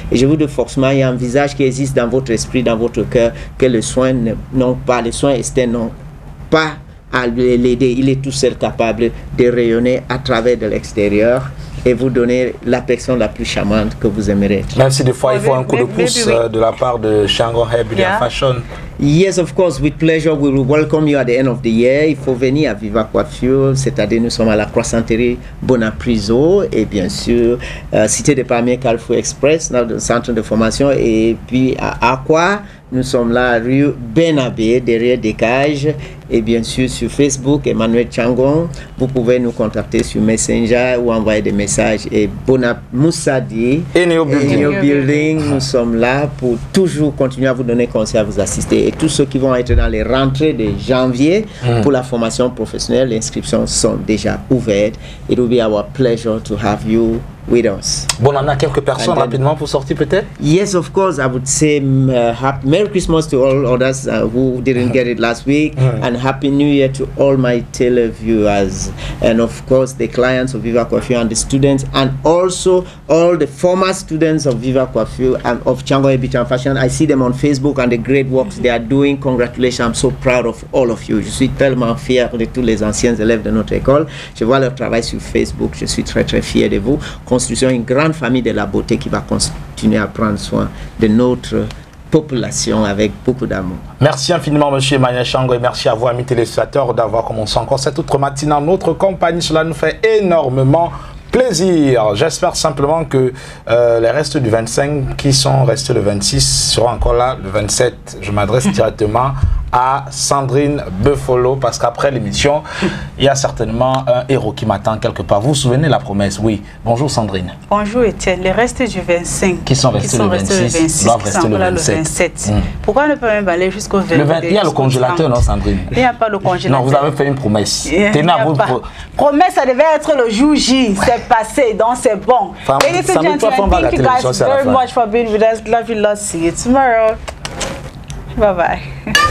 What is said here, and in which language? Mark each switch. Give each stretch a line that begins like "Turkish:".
French: Et je vous dis forcément, il y a un visage qui existe dans votre esprit, dans votre cœur, que les soins n'ont pas, les soins externes n'ont pas à l'aider. Il est tout seul capable de rayonner à travers de l'extérieur et vous donner la personne la plus charmante que vous aimerez. Même si des fois il faut un coup de pouce de la part de Shango Hair Beauty and Fashion.
English: Yes, of course, with pleasure. We will welcome you at the end of the year.
French: Il faut venir à Viva Coiffure, c'est-à-dire nous sommes à la Croissanterie Bonapriso et bien sûr, Cité des Palmiers Carrefour Express, dans le centre de formation, et puis à Aqua, nous sommes là, rue Benabé, derrière des cages, et bien sûr sur Facebook, Emmanuel Changon. Vous pouvez nous contacter sur Messenger ou envoyer des messages. Et Moussadi et Neo Building, nous sommes là pour toujours continuer à vous donner conseil, à vous assister. Et tous ceux qui vont être dans les rentrées de janvier pour la formation professionnelle, les inscriptions sont déjà ouvertes.
English: It will be our pleasure to have you with us.
French: Bon, on a quelques personnes rapidement pour sortir peut-être.
English: Yes, of course. I would say Merry Christmas to all others who didn't get it last week, and Happy New Year to all my televiewers, and of course the clients of Viva Coiffure and the students, and also all the former students of Viva Coiffure and of Shango Hair Beauty and Fashion. I see them on Facebook and the great works they are doing. Congratulations, I'm so proud of all of you.
French: Je suis tellement fier de tous les anciens élèves de notre école. Je vois leur travail sur Facebook. Je suis très très fier de vous. Constitution une grande famille de la beauté qui va continuer à prendre soin de notre population avec beaucoup d'amour. Merci infiniment monsieur Emmanuel Shango, et merci à vous amis téléspectateurs d'avoir commencé encore cette autre matinée en notre compagnie. Cela nous fait énormément plaisir. J'espère simplement que les restes du 25 qui sont restés le 26 seront encore là le 27. Je m'adresse directement à Sandrine Buffalo, parce qu'après l'émission, il y a certainement un héros qui m'attend quelque part. Vous vous souvenez la promesse? Oui. Bonjour Sandrine. Bonjour Étienne. Les restes du 25 qui sont restés le 26 doivent rester le 27. Pourquoi ne pas même aller jusqu'au 22? Il y a le congélateur, non Sandrine? Il n'y a pas le congélateur. Non, vous avez fait une promesse. Promesse, ça devait être le jour J. C'est passé, donc c'est bon.
English: Ladies and gentlemen, thank you guys very much for being with us. Love you, love, see you tomorrow. Bye bye.